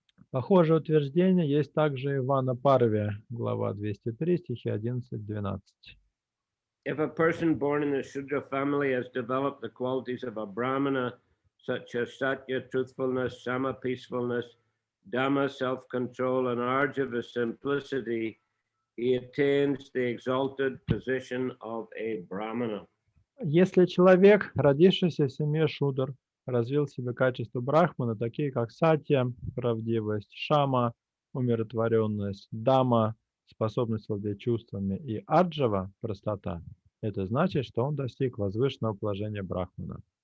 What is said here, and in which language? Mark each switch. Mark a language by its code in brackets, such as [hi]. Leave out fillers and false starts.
[ru] Похожее утверждение есть также и в Вана Парве, глава 203, стихи 11-12. [en] If a person born in the Shudra family has developed the qualities of a Brahmana, such as Satya, truthfulness, Sama, peacefulness, Dhamma, self-control, and Arjava, simplicity, he attains the exalted position of a Brahmana. [ru] Если человек, родившийся в семье Шудр, развил в себе качества Брахмана, такие как Сатья, правдивость, Шама, умиротворенность, Дама, способность владеть чувствами, и Арджава, простота, это значит, что он достиг возвышенного положения Брахмана.